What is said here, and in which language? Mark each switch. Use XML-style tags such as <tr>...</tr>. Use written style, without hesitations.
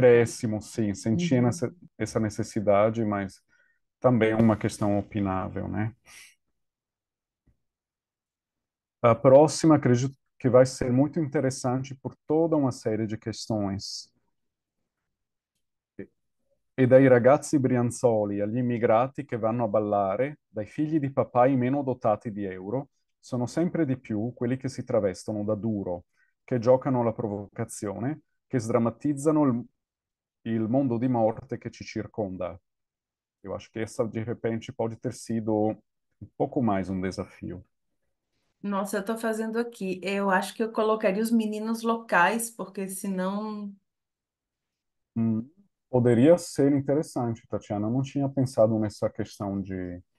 <pt>acréscimo, sim, sentia Uhum. essa necessidade, mas também é uma questão opinável, né? A próxima, acredito que vai ser muito interessante por toda uma série de questões.</pt> <it>E dai ragazzi brianzoli agli immigrati che vanno a ballare, dai figli di papai meno dotati di euro, sono sempre di più quelli che si travestono da duro, che giocano alla provocazione, che sdrammatizzano il mondo di morte che ci circonda.</it> <pt>Eu acho que essa, de repente, pode ter sido um pouco mais um desafio. Nossa, eu estou fazendo aqui. Eu acho que eu colocaria os meninos locais, porque senão, Hum, Poderia ser interessante, Tatiana. Eu não tinha pensado nessa questão de,</pt>